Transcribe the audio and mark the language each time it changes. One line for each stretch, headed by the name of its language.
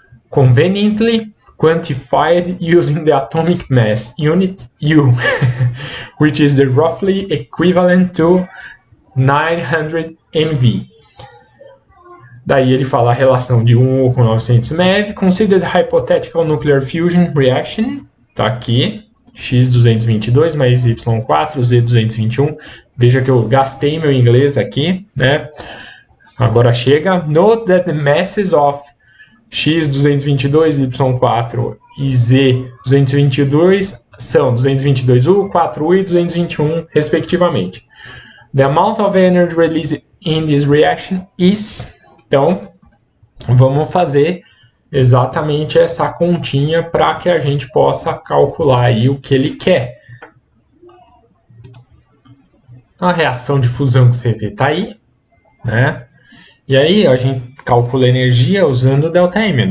English: Conveniently quantified using the atomic mass unit U, which is the roughly equivalent to 900 MeV.
Portuguese: Daí ele fala a relação de 1 com 900 MeV.
English: Consider the hypothetical nuclear fusion reaction.
Portuguese: Tá aqui. X222 mais Y4, Z221. Veja que eu gastei meu inglês aqui, né? Agora chega.
English: Note that the masses of X222, Y4
Portuguese: e Z222 são 222U, 4U e 221, respectivamente.
English: The amount of energy released in this reaction is...
Portuguese: Então, vamos fazer exatamente essa continha para que a gente possa calcular aí o que ele quer. A reação de fusão que você vê está aí, né? E aí a gente calcula a energia usando o ΔM.